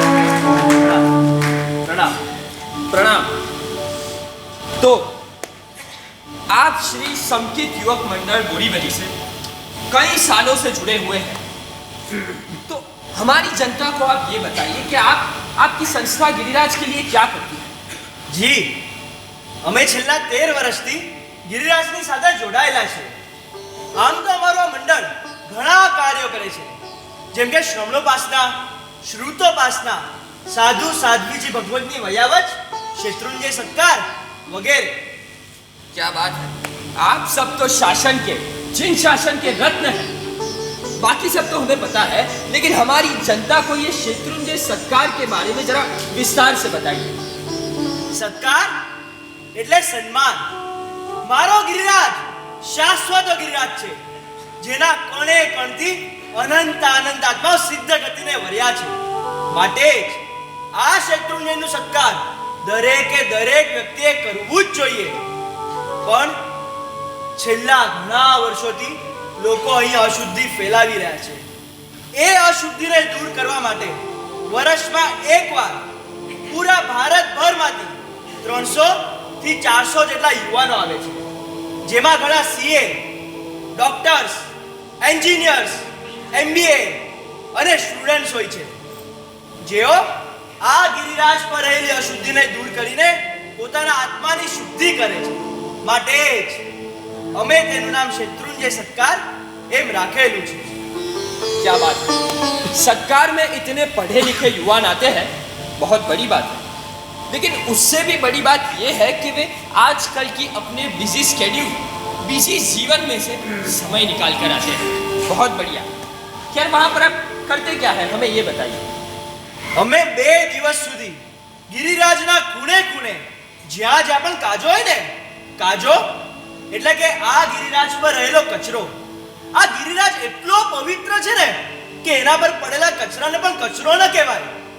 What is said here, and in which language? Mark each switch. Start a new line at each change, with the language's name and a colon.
Hindi: प्रणाम. तो आप श्री समकित युवक मंडल बोरीवली से कई सालों से जुड़े हुए हैं. तो हमारी जनता को आप ये बताइए कि आपकी संस्था गिरिराज के लिए क्या करती है?
Gujarati: જી, અમે છેલ્લા 13 વર્ષથી ગિરિરાજની સાથે જોડાયેલા છે. આમ તો અમારું આ મંડળ ઘણા કાર્યો કરે છે, જેમ કે શ્રમણોપાસના, શ્રુતોપાસના, સાધુ સાધ્વીજી ભગવતની વયાવચ,
Hindi: शत्रुंजय सत्कार वगैरह. क्या बात है, आप सब तो शासन के, जिन शासन के रत्न हैं. बाकी सब तो हमें पता है, लेकिन हमारी जनता को ये शत्रुंजय सत्कार के बारे में जरा विस्तार से बताइए.
Gujarati: સત્કાર એટલે સન્માન. મારો ગિરિરાજ શાશ્વત ગિરિરાજ છે, જેના કણે કણથી અનંત આનંદ આત્મા સિદ્ધ ગતિને વર્યા છે. માટે જ આ શત્રુંજયનો સત્કાર દરેકે દરેક વ્યક્તિએ કરવું જ જોઈએ. પણ છેલ્લા ઘણા વર્ષોથી લોકો અહીં અશુદ્ધિ ફેલાવી રહ્યા છે. એ અશુદ્ધિને દૂર કરવા માટે વર્ષમાં એકવાર પૂરા ભારતભરમાંથી 300 થી 400 જેટલા યુવાનો આવે છે, જેમાં ઘણા સીએ, ડોક્ટર્સ, એન્જિનિયર્સ, એમબીએ અને સ્ટુડન્ટ્સ હોય છે, જેઓ આ ગિરિરાજ પર રહેલી અશુદ્ધિને દૂર કરીને પોતાના આત્માની શુદ્ધિ કરે છે. માટે જ અમે તેનું નામ શત્રુંજય સત્કાર એમ રાખેલું છે.
Hindi: क्या बात है, सत्कार में इतने पढ़े लिखे युवान आते हैं, बहुत बड़ी बात है. लेकिन उससे भी बड़ी बात यह है कि वे आजकल की अपने बिजी स्केड्यूल, बिजी जीवन में से समय निकाल कर आते हैं. बहुत बढ़िया. खैर, वहाँ पर आप करते क्या है, हमें ये बताइए.
Gujarati: અમે 2 દિવસ સુધી ગિરિરાજના ખૂણે ખૂણે જ્યાં જ્યાં પણ કાજો હોય ને, કાજો એટલે કે આ ગિરિરાજ પર રહેલો કચરો. આ ગિરિરાજ એટલો પવિત્ર છે ને કે એના પર પડેલા કચરાને પણ કચરો ન કહેવાય.